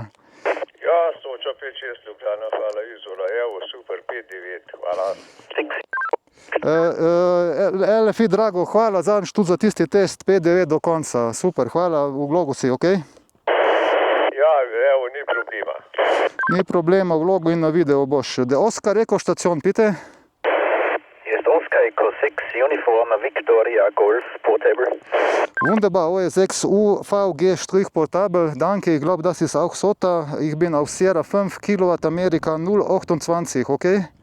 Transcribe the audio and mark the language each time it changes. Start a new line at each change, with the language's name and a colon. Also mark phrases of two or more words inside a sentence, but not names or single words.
Slovenian: Ja, Soča 5.6, Ljubljana, hvala Izola, evo, super, 5.9, hvala. LFI, drago, hvala zadnjič tudi za tisti test, 5.9 do konca, super, hvala, v vlogu si, ok? Ja, evo, ni problema. Ni problema, v vlogu in na video boš.
German: Der Oscar Eco Station, bitte. Hier ist Oscar Eco 6 Uniform Victoria Golf Portable. Wunderbar, OS6 UVG Portable, danke, ich glaube, das ist auch SOTA. Ich bin auf Sierra 5 Kilowatt Amerika 028, okay?